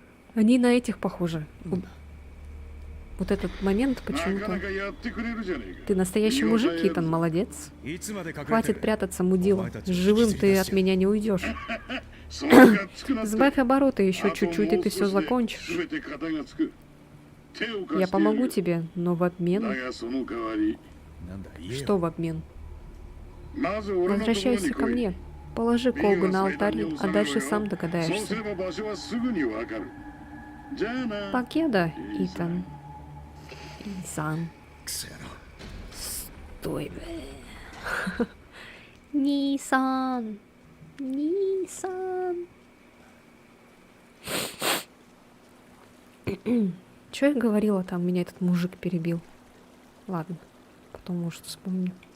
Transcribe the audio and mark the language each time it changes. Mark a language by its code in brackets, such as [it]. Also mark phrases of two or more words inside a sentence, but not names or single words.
[ru] Они на этих похожи. Вот этот момент [ja] なか [ru] почему-то. [ja] なかやってくれるじゃねえか。 [ru] Ты настоящий мужик, Итан, молодец. Хватит прятаться, мудила. Живым ты от меня не уйдешь. [ja] それがつくなって [ru] Сбавь обороты еще [ja] あと [ru] чуть-чуть, и [ja] もう [ru] ты все [ja] 少しで [ru] закончишь. [ja] 全て肩がつく。手を貸 [ru] Я [ja] してやる [ru] помогу тебе, но в [ja] だ [ru] обмен... [ja] がその代わり [ru] Что в обмен? [ja] まず俺のところに [ru] Возвращайся [ja] 来 [ru] ко [ja] い。 [ru] мне. Положи [ja] 右 [ru] колбу [ja] は [ru] на [ja] 祭壇 [ru] алтарь, [ja] に [ru] а [ja] 収めろ [ru] дальше [ja] よ [ru] сам [ja] そうす [ru] догадаешься. [ja] れば場所はすぐにわかる。じゃあな。 [ru] Покеда, Итан. Исан. [ja] クソ野郎 [ru] Стой, бля. Нисан. Нисан. Чё я говорила там? Меня этот мужик перебил. Ладно, потом, может, вспомню.